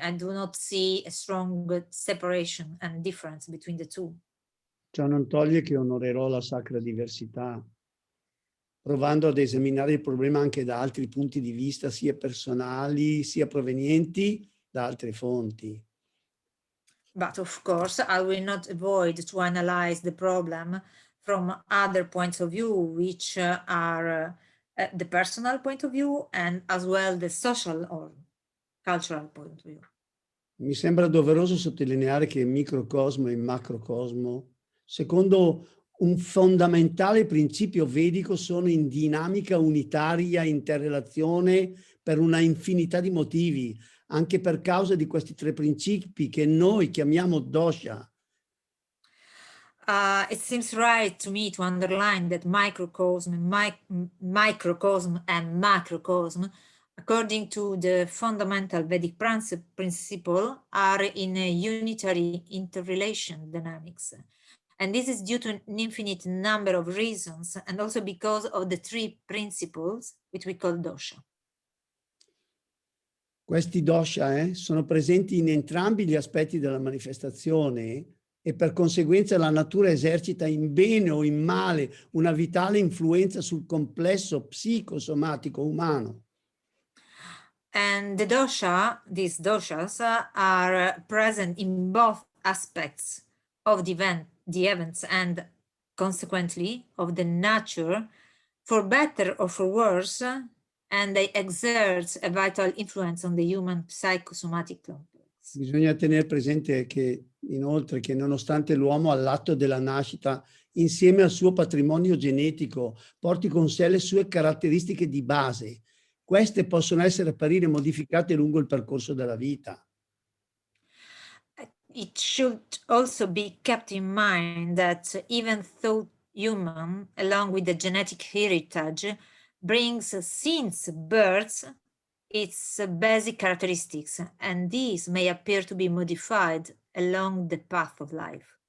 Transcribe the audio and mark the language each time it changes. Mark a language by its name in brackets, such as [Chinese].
[English] I do not see a strong separation and difference between the two. [Italian] Ciò non toglie che onorerò la sacra diversità, provando ad esaminare il problema anche da altri punti di vista, sia personali, sia provenienti da altre fonti. [English] But of course, I will not avoid to analyze the problem from other points of view, which are the personal point of view and as well the social or cultural point of view. [Italian] Mi sembra doveroso sottolineare che il microcosmo e il macrocosmo, secondo un fondamentale principio vedico, sono in dinamica unitaria interrelazione per una infinità di motivi, anche per causa di questi tre principi che noi chiamiamo dosha. [English] It seems right to me to underline that microcosm and macrocosm, according to the fundamental Vedic principle, are in a unitary interrelation dynamics. And this is due to an infinite number of reasons and also because of the three principles which we call dosha. [Italian] Questi dosha sono presenti in entrambi gli aspetti della manifestazione e per conseguenza la natura esercita in bene o in male una vitale influenza sul complesso psicosomatico umano. [English] And the these doshas are present in both aspects of the events and consequently of the nature, for better or for worse, and they exert a vital influence on the human psychosomatic complex. [Italian] Bisogna tenere presente che inoltre che nonostante l'uomo all'atto della nascita, insieme al suo patrimonio genetico, porti con sé le sue caratteristiche di base, queste possono essere apparire modificate lungo il percorso della vita. [English] It should also be kept in mind that even though human, along with the genetic heritage, brings since birth its basic characteristics, and these may appear to be modified along the path of life.